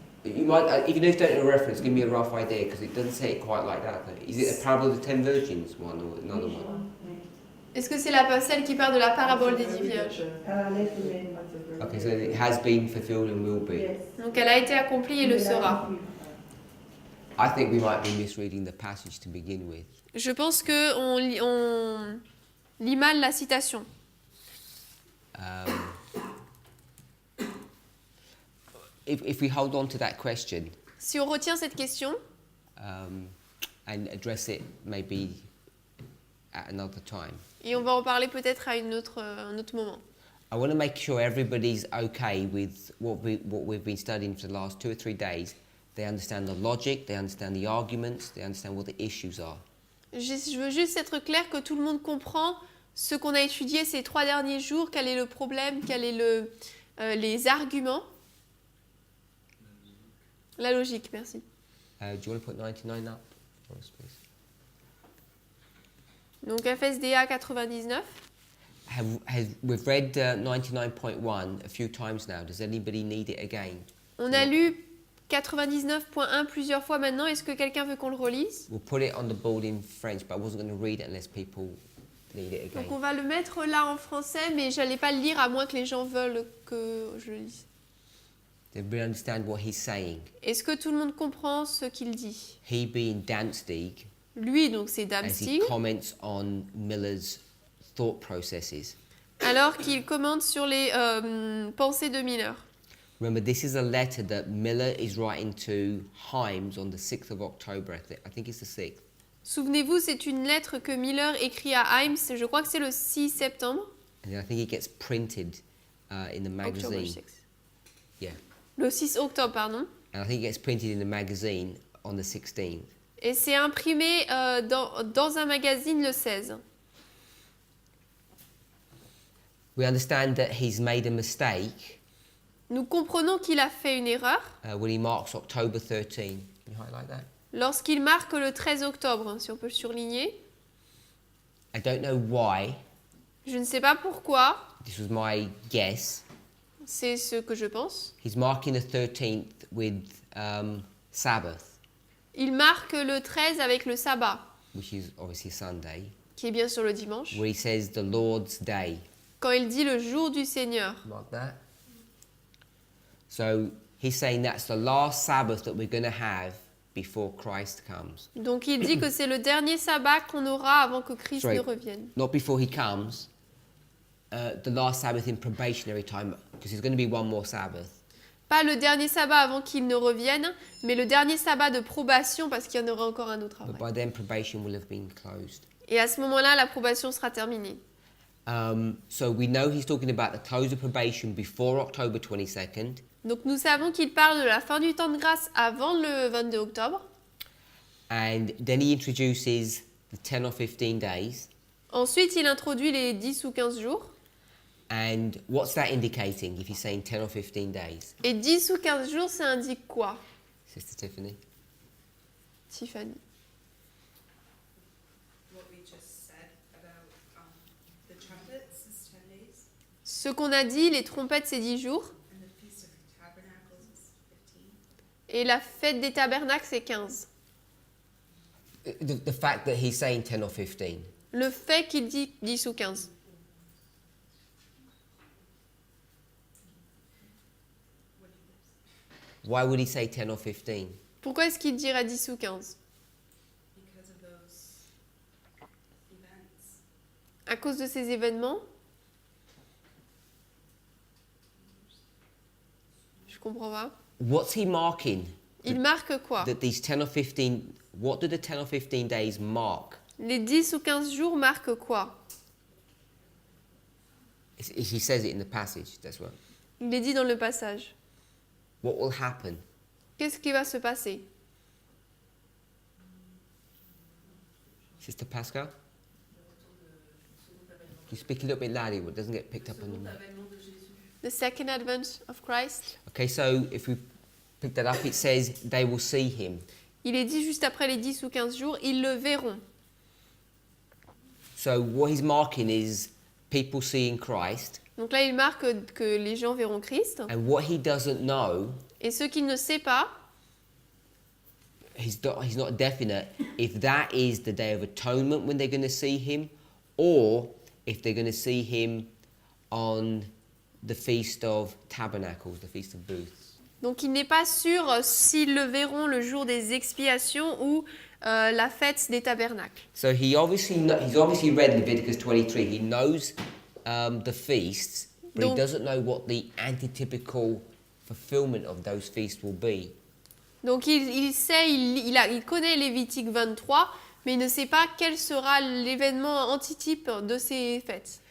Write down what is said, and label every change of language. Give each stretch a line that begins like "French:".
English: You might, even if you don't know a reference, give me a rough idea because it doesn't say it quite like that. Though. Is it a parable of the 10 virgins one or another one?
French: Est-ce que c'est celle qui parle de la parabole des 10 vierges? À la lettre même.
English: Okay, so it has been fulfilled and will be. Yes.
French: Donc elle a été accomplie et le sera.
English: I think we might be misreading the passage to begin with.
French: Je pense que on lit mal la citation.
English: If we hold on to that question
French: Si on retient cette question
English: and address it maybe at another time,
French: et on va en parler peut-être à un autre moment.
English: I want to make sure everybody's okay with what we've been studying for the last 2 or 3 days. They understand the logic, they understand the arguments, they understand what the issues are.
French: Je veux juste être clair que tout le monde comprend ce qu'on a étudié ces 3 derniers jours, quel est le problème, quels sont les arguments. La logique, merci.
English: Do you want to put 99 up for us, please?
French: Donc FSDA 99.
English: We've read 99.1 a few times now. Does anybody need it again?
French: On a lu 99.1 plusieurs fois maintenant. Est-ce que quelqu'un veut qu'on le relise?
English: We'll put it on the board in French, but I wasn't going to read it unless people need it again.
French: Donc on va le mettre là en français, mais j'allais pas le lire à moins que les gens veulent que je le lise.
English: Did we understand what he's saying?
French: Est-ce que tout le monde comprend ce qu'il dit?
English: He being Danzig,
French: Lui, donc c'est
English: as he Danzig, comments on Miller's thought processes.
French: alors qu'il commente sur les pensées de Miller.
English: Remember, this is a letter that Miller is writing to Himes on the 6th of October. I think it's the 6th.
French: Souvenez-vous, c'est une lettre que Miller écrit à Himes, je crois que c'est le 6 septembre.
English: And I think it gets printed in the magazine. 6. Yeah.
French: Le 6 octobre, pardon.
English: And I think it gets printed in the magazine on the 16th.
French: Et c'est imprimé dans un magazine le 16.
English: We understand that he's made a mistake
French: Nous comprenons qu'il a fait une erreur
English: when he marks October 13. Can you highlight that?
French: lorsqu'il marque le 13 octobre, si on peut le surligner.
English: I don't know why.
French: Je ne sais pas pourquoi,
English: This was my guess.
French: c'est ce que je pense.
English: He's marking the 13th with Sabbath,
French: Il marque le 13 avec le sabbat,
English: which is obviously Sunday,
French: qui est bien sûr le dimanche,
English: where he says the Lord's day.
French: quand il dit le jour du Seigneur.
English: Mark that. So he's saying that's the last Sabbath that we're going to have before Christ comes.
French: Donc il dit que c'est le dernier sabbat qu'on aura avant que Christ
English: Sorry.
French: ne revienne.
English: Not before he comes, the last Sabbath in probationary time, because there's going to be one more Sabbath.
French: Pas le dernier sabbat avant qu'il ne revienne, mais le dernier sabbat de probation parce qu'il y en aura encore un autre
English: But
French: après.
English: by then probation will have been closed.
French: Et à ce moment-là, la probation sera terminée.
English: So we know he's talking about the close of probation before October 22nd.
French: Donc nous savons qu'il parle de la fin du temps de grâce avant le 22 octobre.
English: And then he introduces the 10 or 15 days.
French: Ensuite, il introduit les 10 ou 15 jours.
English: And what's that indicating if he's saying 10 or 15 days?
French: Et 10 ou 15 jours, ça indique quoi,
English: Sister Tiffany? Tiffany? What we just said about the trumpets is 10 days,
French: Ce qu'on a dit, les trompettes, c'est 10 jours.
English: and the Feast of Tabernacles is 15.
French: Et la fête des tabernacles, c'est 15.
English: The fact that he's saying 10 or 15.
French: Le fait qu'il dit 10 ou 15.
English: Why would he say 10 or 15?
French: Pourquoi est-ce qu'il dirait 10 ou 15?
English: Because of those events.
French: À cause de ces événements? Je comprends pas.
English: What's he marking?
French: Il marque quoi?
English: That these 10 or 15, what do the 10 or 15 days mark?
French: Les 10 ou 15 jours marquent quoi?
English: He says it in the passage, that's what.
French: Il est dit dans le passage.
English: What will happen?
French: Qu'est-ce qui va se passer?
English: Sister Pascal? Can you speak a little bit louder? It doesn't get picked up on the mic. The second advent of Christ. Okay, so if we pick that up, it says they will see him.
French: Il est dit juste après les 10 ou 15 jours, ils le verront.
English: So what he's marking is people seeing Christ,
French: Donc là, il marque que les gens verront Christ.
English: and what he doesn't know,
French: Et ce qu'il ne sait pas,
English: he's not definite if that is the Day of Atonement when they're going to see him, or if they're going to see him on the Feast of Tabernacles, the Feast of Booths.
French: donc il n'est pas sûr s'ils le verront le jour des expiations ou la fête des tabernacles.
English: So he's obviously read Leviticus 23. He knows the feasts, but he
French: Donc-
English: doesn't know what the antitypical fulfillment of those feasts will be.
French: Donc il sait, il connaît Lévitique 23, mais il ne sait pas quel sera l'événement antitype de ces fêtes.